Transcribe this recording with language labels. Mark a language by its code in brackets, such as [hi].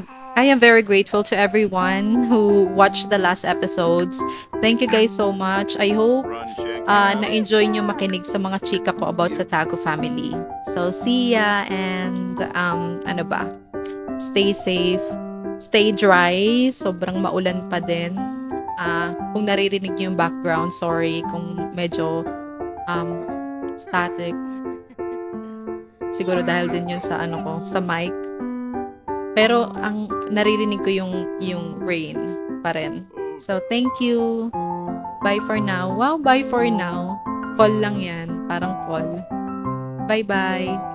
[en] I am very grateful to everyone who watched the last episodes. Thank you guys so much. [tl] I hope na-enjoy nyo makinig sa mga chika ko about sa Tago family. [en] So see ya, and [tl] ano ba? [en] Stay safe. Stay dry. [tl] Sobrang maulan pa din. Kung naririnig nyo yung background, sorry kung medyo static. Siguro dahil din yun sa ano ko, sa mic. Pero ang naririnig ko yung rain pa rin. [en] So thank you. Bye for now. Wow, bye for now. Call lang yan. Parang call. Bye-bye.